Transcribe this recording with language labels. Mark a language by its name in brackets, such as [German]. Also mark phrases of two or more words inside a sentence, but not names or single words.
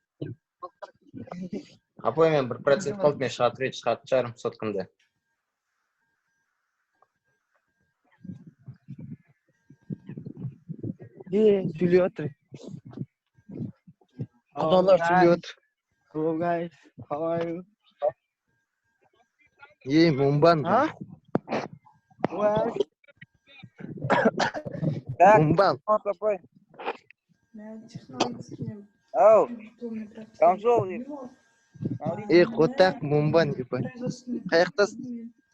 [Kazakh] Апай, мен 1% қалды, мен шығатын шығарым соткымды. Сөйлей отыр. Құдалар сөйлей отыр. [English] Hello guys, how are you? [Kazakh] Мумбан. Мумбан. Ау, камзол. Қотақ Мумбан деп. Қаяқтасың?